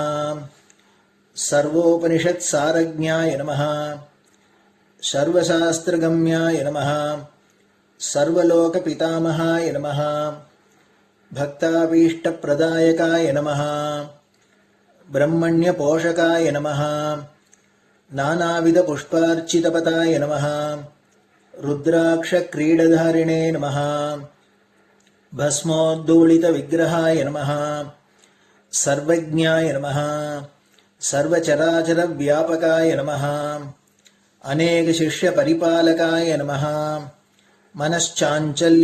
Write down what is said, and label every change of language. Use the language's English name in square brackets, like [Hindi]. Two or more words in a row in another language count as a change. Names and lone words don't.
[Sanskrit] सर्वोपनिषत् सारज्ञाय नमः. सर्वशास्त्रगम्याय नमः. सर्वलोक पितामहाय नमः. भक्ताभीष्ट प्रदायकाय नमः. ब्रह्मण्य पोषकाय नमः. नानाविध पुष्पार्चितपताय नमः रुद्राक्ष क्रीडधारिणे नमः भस्मोद्धूलित विग्रहाय नमः सर्वज्ञाय नमः सर्वचराचर व्यापकाय नमः अनेक शिष्य परिपालकाय नमः मनश्चाञ्चल्य